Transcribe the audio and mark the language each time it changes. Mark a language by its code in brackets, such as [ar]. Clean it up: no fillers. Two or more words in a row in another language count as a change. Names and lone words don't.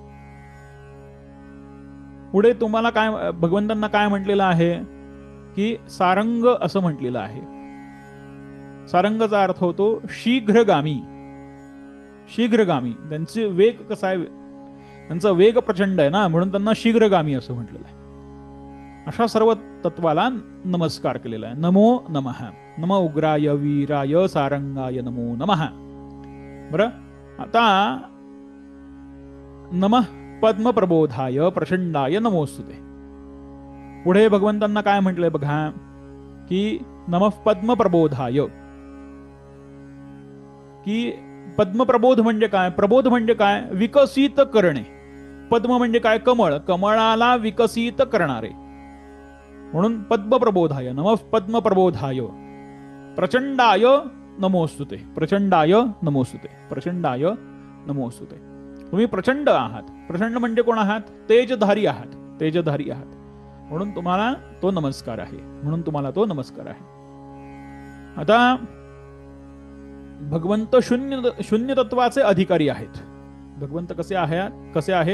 [mr] पुढे तुम्हाला काय, भगवंतांना काय म्हटलेलं आहे की सारंग असं म्हटलेलं आहे. सारंगचा अर्थ होतो शीघ्रगामी. शीघ्रगामी. त्यांचे वेग कसा आहे? त्यांचा वेग प्रचंड आहे ना, म्हणून त्यांना शीघ्रगामी असं म्हटलेलं आहे. अशा सर्व तत्वाला नमस्कार केलेला आहे. [sa] नमो नमः. नम उग्राय वीराय सारंगाय नमो नमः. [mr] बरं, आता [sa] नमः पद्मप्रबोधाय प्रचंडाय नमोस्तुते. [mr] पुढे भगवंतांना काय म्हटलंय बघा की [sa] नमः पद्मप्रबोधाय. [mr] की पद्मप्रबोध म्हणजे काय? प्रबोध म्हणजे काय? विकसित करणे. पद्म म्हणजे काय? कमळ. कमळाला विकसित करणारे, म्हणून पद्मप्रबोधाय. [sa] नमः पद्मप्रबोधाय प्रचंडाय नमोस्तुते. प्रचंडाय नमोस्तुते. प्रचंडाय नमोस्तुते. [mr] तुम्ही प्रचंड आहात. प्रचंड म्हणजे कोण आहात? तेजधारी आहात. तेजधारी आहात, म्हणून तुम्हाला तो नमस्कार आहे. म्हणून तुम्हाला तो नमस्कार आहे. आता भगवंत शून्य तत्वाचे अधिकारी आहेत. भगवंत कसे आहेत?